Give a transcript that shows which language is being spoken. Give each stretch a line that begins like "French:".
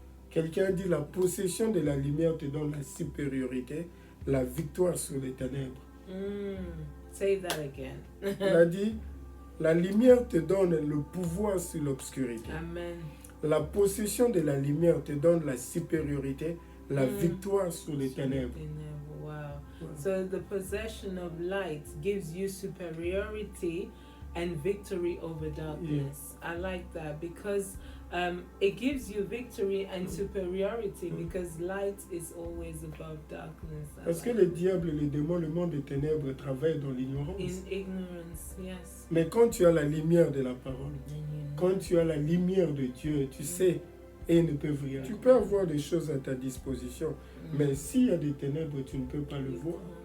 French: Quelqu'un dit la possession de la lumière te donne la supériorité, la victoire sur les ténèbres.
English: Say that again.
French: On a dit la lumière te donne le pouvoir sur l'obscurité. Amen. La possession de la lumière te donne la supériorité, la victoire sur les ténèbres. Wow.
English: So the possession of light gives you superiority and victory over darkness. I like that because it gives you victory and superiority because light is always above darkness.
French: Parce que le diable, les démons, le monde des ténèbres travaillent dans l'ignorance.
English: In ignorance, yes.
French: Mais quand tu as la lumière de la parole, quand tu as la lumière de Dieu, tu sais, et ils ne peuvent rien. Tu peux avoir des choses à ta disposition, mais s'il y a des ténèbres, tu ne peux pas le voir.